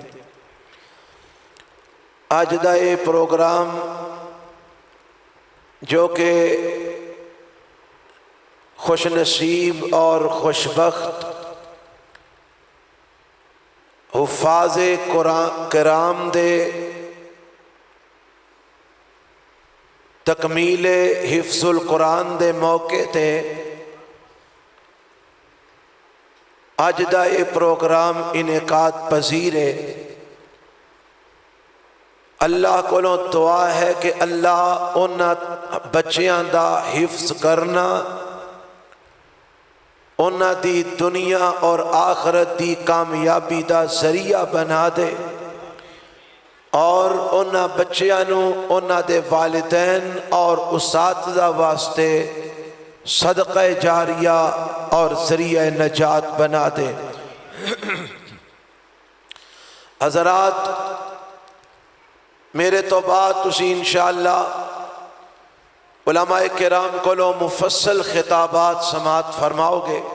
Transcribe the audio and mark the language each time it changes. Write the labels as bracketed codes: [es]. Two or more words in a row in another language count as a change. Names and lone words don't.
[ur] آج دا یہ پروگرام جو کہ خوش نصیب اور خوشبخت [pa] حفاظ کرام دے تکمیل حفظ القرآن دے موقع تے اج دا یہ پروگرام انعقاد پذیر ہے۔ اللہ کولوں دعا ہے کہ اللہ انہاں بچیاں دا حفظ کرنا، انہاں دی دنیا اور آخرت دی کامیابی دا ذریعہ بنا دے، اور انہاں بچیاں نو انہاں دے والدین اور اساتذہ واسطے صدقہ جاریہ اور ذریعہ نجات بنا دے۔ حضرات میرے تو بعد تسی انشاءاللہ علماء کرام کو لو مفصل خطابات سماعت فرماؤ گے۔